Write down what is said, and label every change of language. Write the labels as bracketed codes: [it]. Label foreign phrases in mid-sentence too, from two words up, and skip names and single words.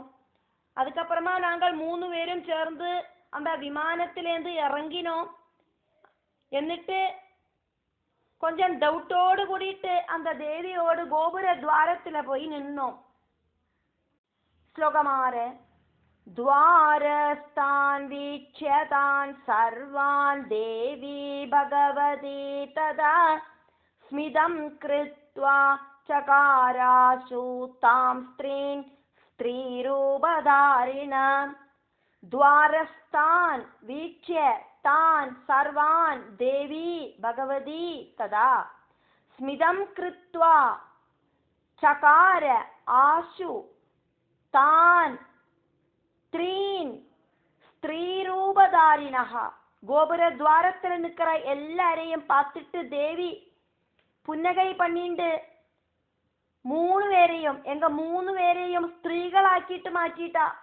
[ta] அதுக்கப்புறமா நாங்கள் 3 பேரும் சேர்ந்து அந்த விமானத்திலேருந்து இறங்கினோம். എന്നിട്ട് கொஞ்சம் டவுட்டோடு கூடிட்டு அந்த தேவியோடு கோபுர துவாரத்துல போய் நின்னோம். ஸ்லோகம் 6. [sa] द्वारस्तान् वीक्ष्य तान् सर्वान् देवी भगवती तदा स्मितं कृत्वा चकाराशु तां स्त्रीन् स्त्रीरूपधारिणा. द्वारस्तान् वीक्ष्य तान् सर्वान् देवी भगवती तदा स्मितं कृत्वा चकार आशु तान् स्त्रीन् स्त्रीरूपधारिणः. [ta] கோபுர துவாரத்துல நிக்கிற எல்லாரையும் பார்த்துட்டு தேவி புன்னகை பண்ணிண்டு 3 பேரையும் எங்க 3 பேரையும் ஸ்திரீகளாக்கிட்டு மாற்றிட்டா.